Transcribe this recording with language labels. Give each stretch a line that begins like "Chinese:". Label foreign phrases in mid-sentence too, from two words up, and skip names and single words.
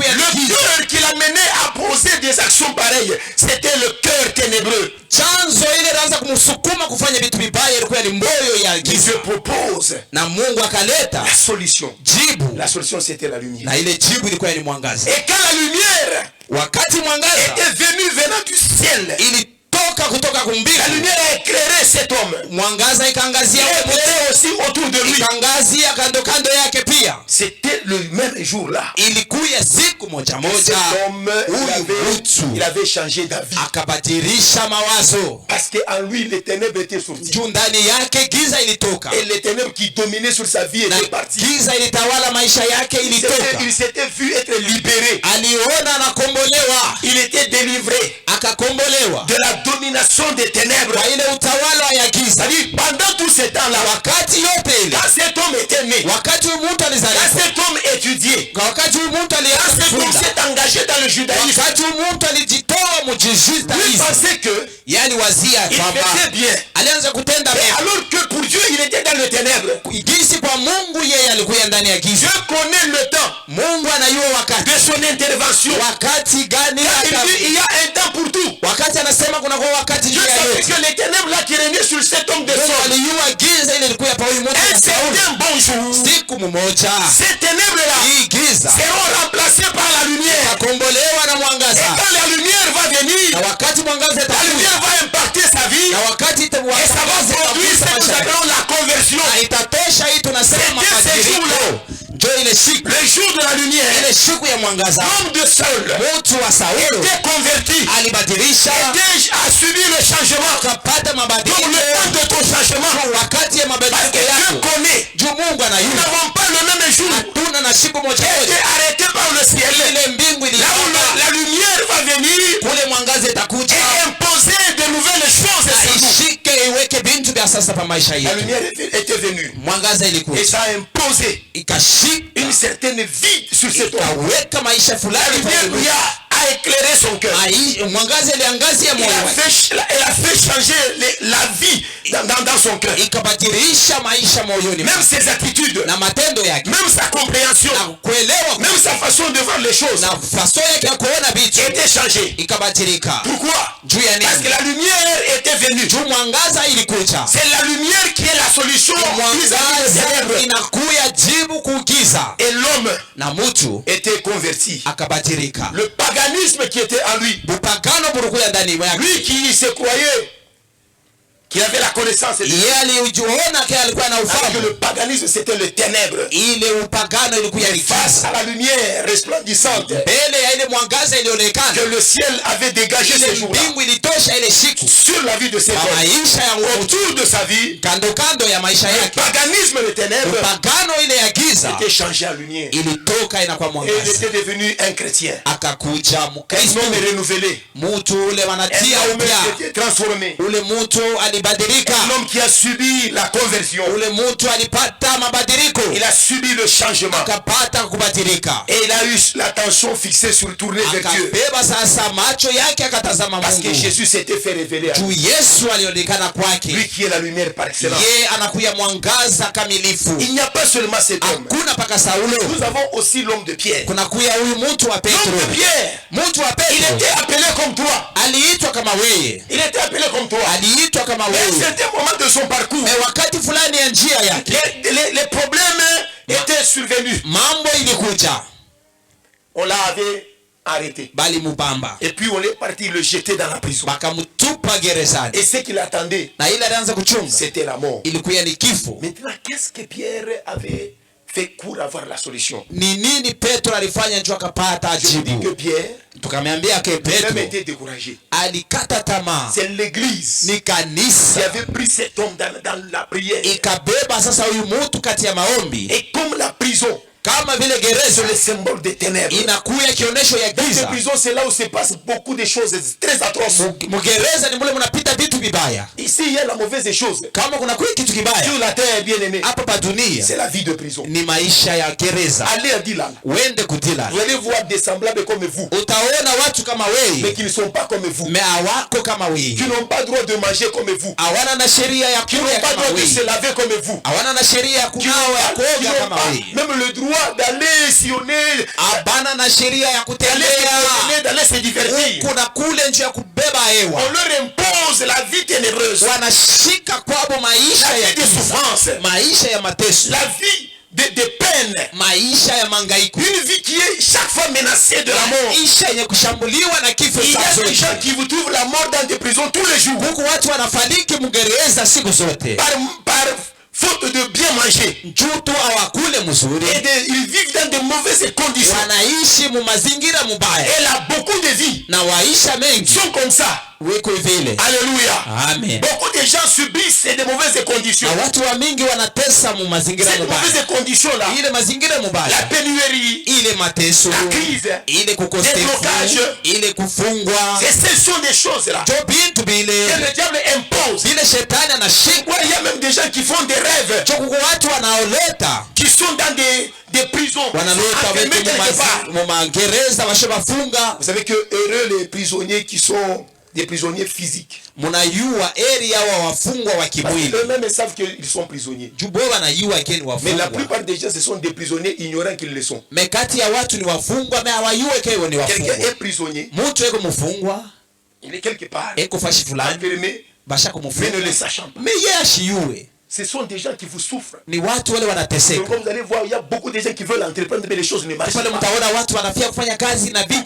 French: Le
Swahili: giza.
French: cœur qui l'a mené à poser des actions pareilles, c'était le cœur ténébreux.
Swahili: Chanzo ile anaanza kumsukuma kufanya vitu vibaya ilikuwa ni moyo ya
French: Qui
Swahili: giza.
French: se propose
Swahili: Na Mungu akaleta
French: la solution.
Swahili: jibu.
French: La solution c'était la lumière.
Swahili: Na ile jibu ilikuwa ni mwangaza.
French: Et quand la lumière
Swahili: Wakati mwangaza
French: était venue venant du ciel,
Swahili: ilitoka kutoka
French: la
Swahili: kumbingu,
French: lumière a éclairé cet homme.
Swahili: mwangaza ikaangazia
French: Et
Swahili: wewe,
French: éclairé aussi autour de lui.
Swahili: ikaangazia kando kando yake pia.
French: C'était le même jour là.
Swahili: Ilikuya siku moja
French: Cet
Swahili: moja
French: homme, il avait changé d'avis.
Swahili: akabadilisha mawazo.
French: Parce qu'en lui, les ténèbres étaient sorties.
Swahili: Juu ndani yake giza ilitoka.
French: Et les ténèbres qui dominaient sur sa vie
Swahili: Na
French: étaient parties.
Swahili: giza ilitawala maisha yake ilitoka.
French: Il s'était vu être libéré.
Swahili: Aliona anakombolewa,
French: Il était délivré
Swahili: akakombolewa
French: de la domination des ténèbres.
Swahili: kwa ile utawala ya giza.
French: C'est-à-dire, pendant tout ce temps-là,
Swahili: Wakati yote ile,
French: quand cet homme était né,
Swahili: wakati huyu mtu
French: quand
Swahili: alizaliwa,
French: cet homme étudiait,
Swahili: kwa wakati huyu mtu
French: quand
Swahili: alianza
French: cet homme
Swahili: kufunza,
French: s'est engagé dans le judaïsme,
Swahili: wakati huyu mtu alijitoa
French: lui
Swahili: mujudaisme,
French: pensait que
Swahili: yani wazia
French: il
Swahili: kwamba
French: faisait bien.
Swahili: alianza kutenda
French: Et
Swahili: mema.
French: alors que pour Dieu, il était dans le ténèbre.
Swahili: Gisi kwa Mungu yeye alikuwa ndani ya giza.
French: Dieu connaît le temps
Swahili: Mungu anajua wakati,
French: de son intervention.
Swahili: wakati gani
French: Il dit, il y a un temps pour tout.
Swahili: wakati anasema kuna kwa wakati
French: Dieu
Swahili: juu ya
French: savait
Swahili: yote.
French: que les ténèbres là qui régnaient sur cet homme de
Swahili: Mungu Saul, alijua giza ile ilikuwa pa huyu mtu
French: un
Swahili: wa Sauli.
French: certain bon jour,
Swahili: Siku mmoja
French: ces ténèbres là
Swahili: hii giza
French: seront remplacées par la lumière.
Swahili: akombolewa na
French: Et
Swahili: mwangaza,
French: quand la lumière va venir,
Swahili: na wakati mwangaza
French: la
Swahili: itakuja,
French: lumière va impacter sa vie
Swahili: na wakati
French: et ça va produire ce que nous appelons la conversion.
Swahili: na itatosha hii tunasema
French: C'était ce
Swahili: mabadiliko.
French: jour-là.
Swahili: Ndio ile siku,
French: Le jour de la lumière,
Swahili: ile siku ya mwangaza,
French: l'homme de Saul
Swahili: mtu wa Saulo
French: était converti,
Swahili: alibadilisha,
French: a subi le changement.
Swahili: akapata
French: Donc
Swahili: mabadiliko.
French: le temps de ton changement,
Swahili: Wakati ya
French: parce
Swahili: mabadiliko
French: que Dieu
Swahili: yako,
French: connaît,
Swahili: juu Mungu
French: nous
Swahili: anayua,
French: n'avons pas le même jour
Swahili: hatuna na siku moja
French: qui
Swahili: moja.
French: est arrêté par le ciel.
Swahili: Ile mbingu
French: Là où
Swahili: ilitoka,
French: la lumière va venir
Swahili: kule mwangaza itakuja,
French: et imposer de nouvelles choses
Swahili: na
French: sur nous.
Swahili: ishike iweke bintu vya sasa pa maisha
French: La
Swahili: yetu.
French: lumière était venue
Swahili: Mwangaza
French: et
Swahili: ilikuja
French: ça a imposé
Swahili: ikashika,
French: une certaine vie sur cet homme.
Swahili: ikaweka maisha
French: La
Swahili: fulani pa
French: lumière
Swahili: huyu
French: lui
Swahili: mtu.
French: a éclairé son cœur.
Swahili: Mwangaza iliangazia moyo wake,
French: Elle a fait changer la vie dans son cœur.
Swahili: ikabadilisha maisha moyoni
French: Même
Swahili: mwake,
French: ses attitudes,
Swahili: na matendo yake,
French: même sa compréhension,
Swahili: na kuelewa,
French: même sa façon de voir les choses
Swahili: na faso yake ya kuona vitu
French: était changée.
Swahili: ikabadilika.
French: Pourquoi?
Swahili: Juu ya
French: Parce que
Swahili: nini?
French: la lumière était venue.
Swahili: Juu mwangaza ilikuja,
French: C'est la lumière qui est la solution vis-à-vis des
Swahili: mwangaza
French: ténèbres.
Swahili: inakuya jibu kugiza,
French: Et l'homme
Swahili: na mtu
French: était converti.
Swahili: akabadilika.
French: Le paganisme qui était en lui,
Swahili: Bupagano bulikuya ndani yake,
French: lui qui se croyait qu'il avait la connaissance de Dieu,
Swahili: yeye alijiona kile alikuwa na
French: alors que
Swahili: ufahamu.
French: le paganisme c'était le ténèbre.
Swahili: Ile upagano ilikuya ni
French: Face
Swahili: giza,
French: à la lumière resplendissante
Swahili: mbele ya ile mwangaza ilionekana,
French: que le ciel avait dégagé
Swahili: ile
French: ces jours-là
Swahili: mbingu ilitosha ile siku
French: sur la vie de cet
Swahili: kwa
French: homme.
Swahili: maisha ya mtu,
French: Autour de sa vie,
Swahili: kando kando ya maisha
French: le
Swahili: yake.
French: paganisme, le ténèbre,
Swahili: Upagano ile ya giza
French: était changé en lumière.
Swahili: ilitoka inakuwa
French: Et il
Swahili: mwangaza,
French: était devenu un chrétien.
Swahili: akakuja
French: Un
Swahili: Mkristo,
French: homme renouvelé.
Swahili: mtu ule
French: Un
Swahili: wanatia
French: homme
Swahili: upya,
French: qui était transformé.
Swahili: ule mtu alibadilika,
French: Un homme qui a subi la conversion.
Swahili: ule mtu alipata mabadiliko,
French: Il a subi le changement.
Swahili: akapata kubadilika,
French: Et il a eu l'attention fixée sur tournée vers Dieu.
Swahili: akabeba sasa macho yake akatazama
French: Parce que
Swahili: Mungu.
French: Jésus s'était fait révéler à
Swahili: Juu
French: lui.
Swahili: Yesu alionekana kwake,
French: Lui qui est la lumière par excellence.
Swahili: yeye anakuya mwangaza kamilifu.
French: Il n'y a pas seulement cet homme.
Swahili: Hakuna paka Saulo,
French: Nous avons aussi l'homme de Pierre.
Swahili: kunakuya huyu mtu wa
French: L'homme
Swahili: Petro.
French: de Pierre,
Swahili: Mtu wa
French: il
Swahili: Petro
French: était appelé comme toi.
Swahili: aliitwa kama weye,
French: Il était appelé comme toi.
Swahili: aliitwa kama
French: Mais à un
Swahili: weye,
French: certain moment de son parcours,
Swahili: mais wakati fulani ya njia yake
French: les problèmes étaient survenus.
Swahili: mambo ilikuja,
French: On l'avait arrêté.
Swahili: bali mubamba,
French: Et puis on est parti le jeter dans la prison.
Swahili: bakamutupa gerezani,
French: Et ce qu'il attendait,
Swahili: na ile alianza kuchunga
French: c'était la mort.
Swahili: ilikuwa ni kifo.
French: Maintenant, qu'est-ce que Pierre avait fait pour avoir la solution?
Swahili: Ni nini Petro alifanya ndio akapata
French: Je vous dis que
Swahili: jibu?
French: Pierre
Swahili: Tukamwambia ke
French: a même
Swahili: Petro
French: été découragé.
Swahili: alikata tamaa,
French: C'est l'église
Swahili: ni
French: qui
Swahili: kanisa
French: avait pris cet homme dans la prière.
Swahili: ikabeba sasa huyu mtu kati ya maombi,
French: Et comme la prison,
Swahili: kama vile
French: c'est
Swahili: gereza
French: le symbole des ténèbres.
Swahili: inakuya kionyesho ya
French: Dans ces
Swahili: giza.
French: prisons, c'est là où se passent beaucoup de choses très atroces.
Swahili: Mugereza ni mule munapita vitu vibaya.
French: Ici, il y a la mauvaise chose.
Swahili: Kama kuna kuwa kitu kibaya
French: Sur la terre, bien aimé,
Swahili: hapa pa dunia,
French: c'est la vie de prison.
Swahili: ni maisha ya gereza.
French: Allez à Dylan.
Swahili: Wende kudila,
French: Vous allez voir des semblables comme vous,
Swahili: utaona watu kama
French: mais
Swahili: wewe
French: qui ne sont pas comme vous,
Swahili: me hawako kama
French: qui
Swahili: wewe,
French: n'ont pas droit de manger comme vous,
Swahili: hawana na sheria ya
French: qui
Swahili: kula
French: n'ont pas
Swahili: kama
French: droit de se
Swahili: wewe,
French: laver comme vous,
Swahili: hawana na sheria ya
French: qui
Swahili: kunawa ya
French: n'ont
Swahili: kuoga kama
French: pas
Swahili: wewe,
French: même le droit d'aller sillonner,
Swahili: habana na sheria ya kutembea
French: d'aller se divertir.
Swahili: huku na kule njia ya kubeba
French: On
Swahili: hewa.
French: leur impose la vie ténébreuse,
Swahili: Wanashika kwabo maisha
French: la
Swahili: ya
French: vie de
Swahili: giza,
French: souffrance,
Swahili: maisha ya mateso,
French: la vie de peine,
Swahili: maisha ya mangaiko,
French: une vie qui est chaque fois menacée de la mort.
Swahili: maisha yenye kushambuliwa na kifo
French: Il y
Swahili: saa
French: a des gens
Swahili: zote.
French: qui vous trouvent la mort dans des prisons tous les jours
Swahili: Huku watu wanafariki mgereza siku zote
French: par faute de bien manger.
Swahili: juu tu hawakule mzuri,
French: Ils vivent dans de mauvaises conditions.
Swahili: wanaishi mu mazingira mubaya,
French: Et là, beaucoup de vies
Swahili: na waisha mengi
French: sont comme ça.
Swahili: wiko vile.
French: Alléluia.
Swahili: Amen.
French: Beaucoup de gens subissent de mauvaises conditions.
Swahili: Na watu wa mingi wanatesa mu mazingira
French: Ces
Swahili: mubaya,
French: mauvaises conditions-là,
Swahili: ile mazingira
French: la
Swahili: mubaya,
French: pénurie,
Swahili: ile mateso,
French: la crise,
Swahili: ile
French: des
Swahili: kukosefu,
French: blocages,
Swahili: ile kufungwa,
French: ce sont des choses-là
Swahili: jo bintu
French: que
Swahili: bile
French: le diable impose.
Swahili: vile shetani anashika.
French: Ouais, il y a même des gens qui font des rêves,
Swahili: Jo kuko watu wanaoleta
French: qui sont dans des prisons,
Swahili: wanaleta
French: enfermés
Swahili: wetu
French: quelque part.
Swahili: mu magereza washabafunga.
French: Vous savez que heureux les prisonniers qui sont des prisonniers physiques.
Swahili: Munayua area wa wafungwa wa
French: Parce
Swahili: kimwili,
French: qu'eux-mêmes savent qu'ils sont prisonniers.
Swahili: jubo wanayua keni
French: Mais la
Swahili: wafungwa,
French: plupart des gens, ce sont des prisonniers ignorants qu'ils le sont.
Swahili: me kati ya watu ni wafungwa me hawayue kewe ni
French: Quelqu'un
Swahili: wafungwa.
French: est prisonnier,
Swahili: Mutu eko mufungwa
French: il est quelque part,
Swahili: eko fashi fulani
French: enfermé,
Swahili: basha
French: mais ne
Swahili: kumufunga,
French: le sachant pas.
Swahili: me ye ashiyue.
French: Ce sont des gens qui vous souffrent.
Swahili: Ni watu wale
French: Donc,
Swahili: wanateseka
French: comme vous allez voir, il y a beaucoup de gens qui veulent entreprendre, mais les choses ne marchent
Swahili: pale.
French: pas.
Swahili: Mtaona watu wanafia kufanya kazi na vitu